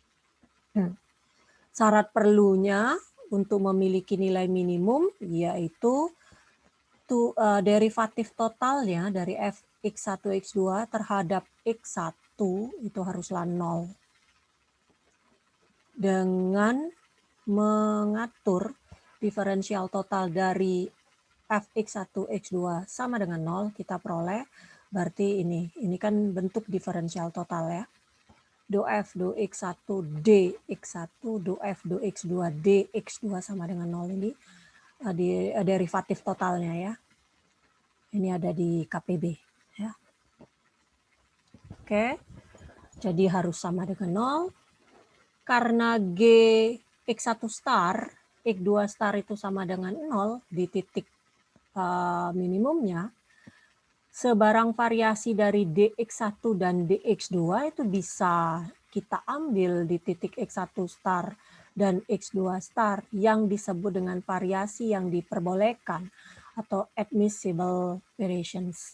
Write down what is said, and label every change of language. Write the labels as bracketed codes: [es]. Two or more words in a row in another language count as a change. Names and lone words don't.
[id] Syarat perlunya untuk memiliki nilai minimum, yaitu derivatif totalnya dari fx1, x2 terhadap x1 itu haruslah 0. Dengan mengatur diferensial total dari fx1, x2 sama dengan 0, kita peroleh, berarti ini kan bentuk diferensial total ya. Do f do x1 dx1, do f do x2 dx2 sama dengan 0 ini di derivatif totalnya ya. Ini ada di KPB ya. Oke. Jadi harus sama dengan 0. Karena G X1 star, X2 star itu sama dengan 0 di titik minimumnya, sebarang variasi dari dx1 dan dx2 itu bisa kita ambil di titik x1 star dan x2 star yang disebut dengan variasi yang diperbolehkan atau [en] admissible variations.